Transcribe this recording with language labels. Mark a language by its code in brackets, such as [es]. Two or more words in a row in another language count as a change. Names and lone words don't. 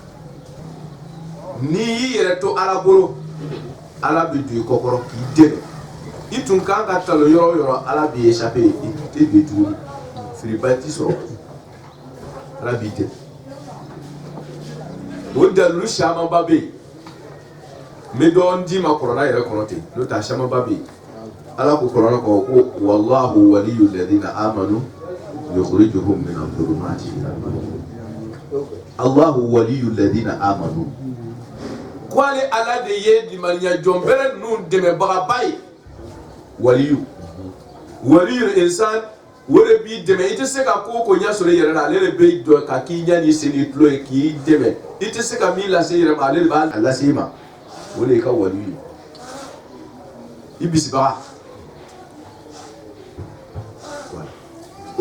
[bm] n'i y'i yɛrɛ to ala bolo ala bi don i kɔkɔrɔ k'i dɛmɛ i tun kan ka talo yɔrɔ o yɔrɔ ala b'i échappé i tɛ don tuguni firiba t'i sɔrɔ ala b'i dɛmɛ o dalilu camanba bɛ yen n bɛ dɔɔnin d'i ma kɔrɔna yɛrɛ kɔnɔ ten n'o tɛ a camanba bɛ yen ala ko kɔrɔna kɔnɔ ko [ar] والله ولي الذين آمنوا يخرجهم من الظلمات إلى النور الله ولي الذين آمنوا [bm] ko ale ala de ye limaniya jɔnbɛrɛ ninnu dɛmɛbagaba ye [ar] ولي الإنسان [bm] o de b'i dɛmɛ i tɛ se ka ko o ko ɲɛ sɔrɔ i yɛrɛ la ale de bɛ jɔ ka k'i ɲɛ ni sen ni tulo ye k'i dɛmɛ i tɛ se ka min lase i yɛrɛ ma ale de b'a lase i ma o de y'i ka waliyu ye i bisibaga o